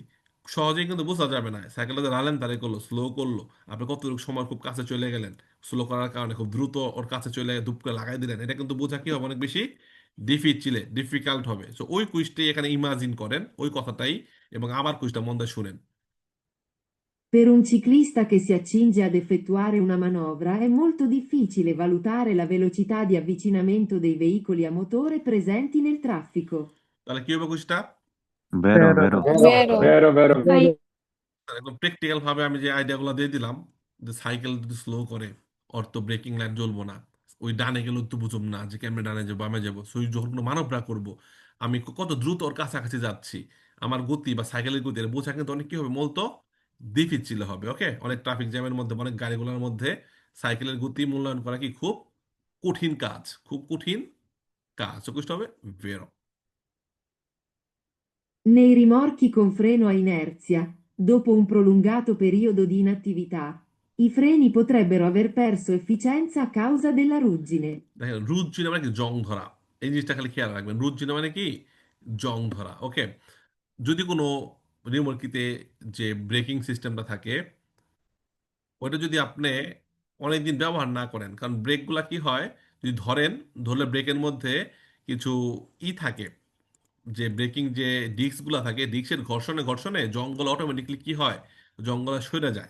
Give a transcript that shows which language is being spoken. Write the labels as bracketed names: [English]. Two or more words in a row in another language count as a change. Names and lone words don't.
[Bangla] সহজেই কিন্তু বোঝা যাবে না সাইকেলটা যে রালেন তারে করলো স্লো করলো, আপনি কতটুকু সময় খুব কাছে চলে গেলেন, স্লো করার কারণে খুব দ্রুত ওর কাছে চলে ধূপ করে লাগাই দিলেন, এটা কিন্তু বোঝা কি হবে, অনেক বেশি ডিফিকাল্ট হবে। সো ওই কুইজটাই এখানে ইমাজিন করেন, ওই কথাটাই, এবং আমার কুইজটা মন দিয়ে শুনেন। [Italian] Per un ciclista che si accinge ad effettuare una manovra è molto difficile valutare la velocità di avvicinamento dei veicoli a motore presenti nel traffico. [Bangla] তাহলে কি হবে কুইজটা? বেরো Pero বেরো vaya. বেরো বেরো বেরো ভাই একদম প্র্যাকটিক্যাল ভাবে আমি যে আইডিয়াগুলো দিয়ে দিলাম, যে সাইকেল যদি স্লো করে ওর তো [English] braking light [Bangla] জ্বলবো না, ওই ডানে গেলেও তো বুঝুম না যে কেমনে ডানে যাবো বামে যাবো, সেই যখন কোনো মানবরা করবো আমি কত দ্রুত ওর কাছাকাছি যাচ্ছি, আমার গতি বা সাইকেলের গতি এটা বোঝা কিন্তু অনেক কি হবে মূলত ডিফিচিল হবে। ওকে, অনেক ট্রাফিক জ্যামের মধ্যে অনেক গাড়িগুলোর মধ্যে সাইকেলের গতি মূল্যায়ন করা কি খুব কঠিন কাজ, খুব কঠিন কাজ, তো কষ্ট হবে ভেরো। [Italian] Nei rimorchi con freno a inerzia, dopo un prolungato periodo di inattività, i freni potrebbero aver perso efficienza a causa della ruggine. [Bangla] দেখেন রুটজিনা মানে কি জং ধরা, এই জিনিসটা খালি খেয়াল রাখবেন, রুটজিনা মানে কি জং ধরা। ওকে, যদি কোনো রিমোটকিতে যে ব্রেকিং সিস্টেমটা থাকে ওটা যদি আপনি অনেকদিন ব্যবহার না করেন, কারণ ব্রেকগুলা কি হয়, যদি ধরেন, ধরলে ব্রেকের মধ্যে কিছু থাকে, যে ব্রেকিং যে ডিস্কগুলা থাকে, ডিস্কের ঘর্ষণে ঘর্ষণে জংগুলো অটোমেটিকলি কি হয়, জংগুলো সরে যায়।